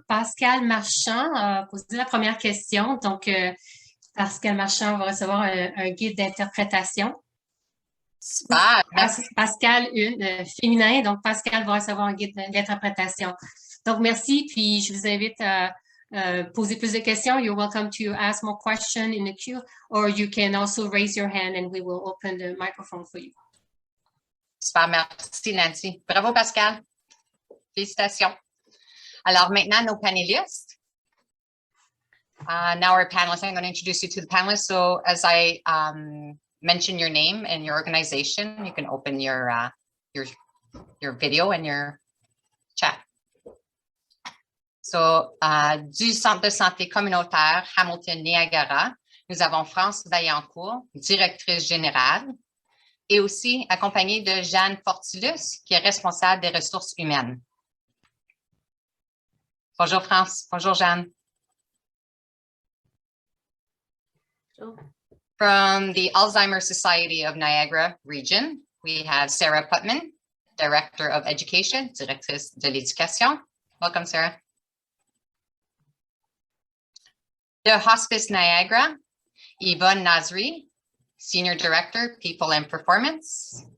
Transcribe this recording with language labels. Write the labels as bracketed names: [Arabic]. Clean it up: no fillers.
[French] Pascal Marchand a posé la première question. Donc, Pascal Marchand va recevoir un guide d'interprétation. Super, merci. Pascal, féminin, donc Pascal va recevoir un guide d'interprétation. Donc, merci, puis je vous invite à poser plus de questions, [English] you're welcome to ask more questions in the queue, or you can also raise your hand and we will open the microphone for you. [French] Super, merci Nancy. Bravo Pascal. Félicitations. Alors maintenant, nos panélistes. [English] Now our panelists, I'm going to introduce you to the panelists. So as I mention your name and your organization, you can open your video and your chat. [French] So, du Centre de santé communautaire Hamilton-Niagara, nous avons France Vaillancourt, directrice générale, et aussi accompagnée de Jeanne Fortilus, qui est responsable des ressources humaines. Bonjour France, bonjour Jeanne. [English] From the Alzheimer's Society of Niagara Region, we have Sarah Putman, Director of Education, [French] Directrice de l'Éducation. [English] Welcome, Sarah. The Hospice Niagara, Yvonne Nasri, Senior Director, People and Performance.